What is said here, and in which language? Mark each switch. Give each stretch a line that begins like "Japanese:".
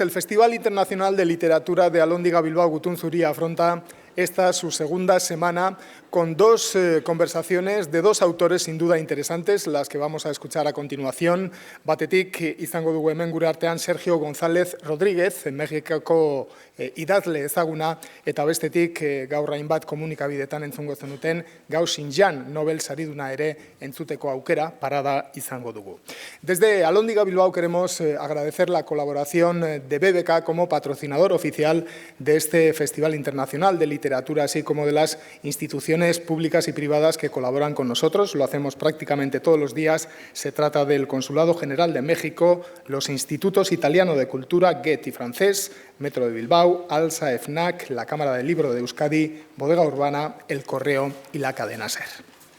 Spanish: El Festival Internacional de Literatura de Alhóndiga Bilbao Gutun Zuria afronta esta su segunda semana con dos conversaciones de dos autores sin duda interesantes, las que vamos a escuchar a continuación.
Basque: Batetik izango dugu hemen gure artean Sergio González Rodríguez, Mexikoko idazle ezaguna, eta bestetik gaur hainbat komunikabidetan entzungo zenuten, Gao Xinjiang Nobel sariduna ere entzuteko aukera parada izango dugu.
Spanish: Desde Alhóndiga Bilbao queremos agradecer la colaboración de BBK como patrocinador oficial de este Festival Internacional de Literatura, así como de las instituciones públicas y privadas que colaboran con nosotros. Lo hacemos prácticamente todos los días. Se trata del Consulado General de México, los Institutos Italiano de Cultura, Goethe y Francés, Metro de Bilbao, ALSA, FNAC, la Cámara del Libro de Euskadi, Bodega Urbana, El Correo y la cadena SER.